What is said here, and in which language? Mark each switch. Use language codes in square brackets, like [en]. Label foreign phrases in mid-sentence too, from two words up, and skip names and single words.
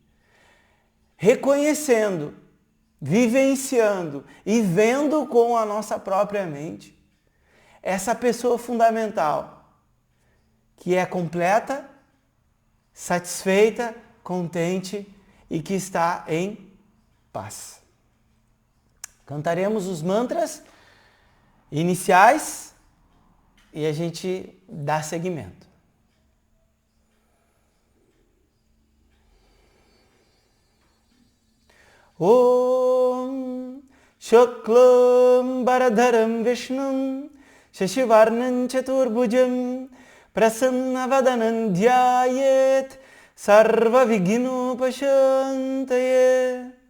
[pt] reconhecendo, vivenciando e vendo com a nossa própria mente essa pessoa fundamental, que é completa, satisfeita, contente e que está em paz. Cantaremos os mantras iniciais e a gente dá seguimento. [sa] ॐ शुक्लम् भरधरम् विष्णुम् शशिवर्णम् चतुर्भुजम् प्रसन्न ध्यायेत् सर्व विघ्नोपशान्तये.